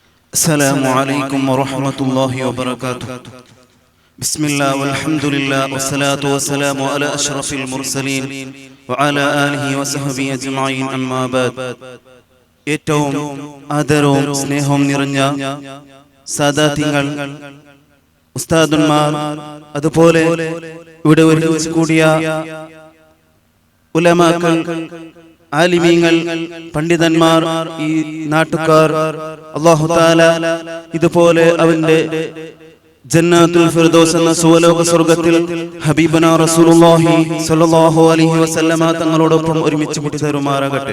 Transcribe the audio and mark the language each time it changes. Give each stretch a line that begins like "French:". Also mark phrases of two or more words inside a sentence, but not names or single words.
Arabic: السلام عليكم ورحمة الله وبركاته. بسم الله والحمد لله والصلاة والسلام على أشرف المرسلين وعلى آله وصحبه أجمعين أما بعد.
Malayalam: ഏറ്റവും ആദരവും സ്നേഹവും നിറഞ്ഞ സാദാത്യങ്ങൾ, ഉസ്താദുമാർ, അതുപോലെ ഇവിടെ ഒരുമിച്ച് കൂടിയ ഉലമാക്കൾ, ആലിമീങ്ങൾ, പണ്ഡിതന്മാർ, ഈ നാട്ടുകാർ,
Arabic: الله تعالى
Malayalam: ഇതുപോലെ അവന്റെ ജന്നത്തുൽ ഫിർദൗസ് എന്ന സുവലോക സ്വർഗ്ഗത്തിൽ
Arabic: حبيبنا رسول الله صلى الله عليه وسلم
Malayalam: തങ്ങളോടൊപ്പം ഒരുമിച്ച് കൂട്ടി തരുമാറാകട്ടെ.